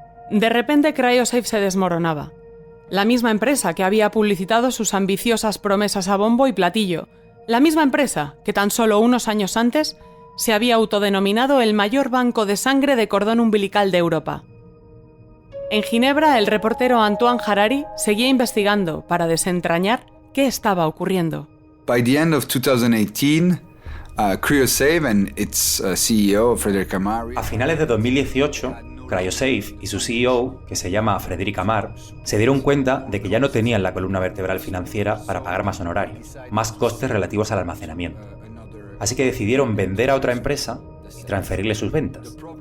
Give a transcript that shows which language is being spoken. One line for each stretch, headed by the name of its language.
Spanish: De repente CryoSafe se desmoronaba. La misma empresa que había publicitado sus ambiciosas promesas a bombo y platillo. La misma empresa que tan solo unos años antes se había autodenominado el mayor banco de sangre de cordón umbilical de Europa. En Ginebra, el reportero Antoine Harari seguía investigando para desentrañar qué estaba ocurriendo.
English: By the end of 2018, CryoSafe and its CEO, Frédéric Amar...
Spanish: A finales de 2018, CryoSafe y su CEO, que se llama Frédéric Amar, se dieron cuenta de que ya no tenían la columna vertebral financiera para pagar más honorarios, más costes relativos al almacenamiento. Así que decidieron vender a otra empresa y transferirle sus ventas.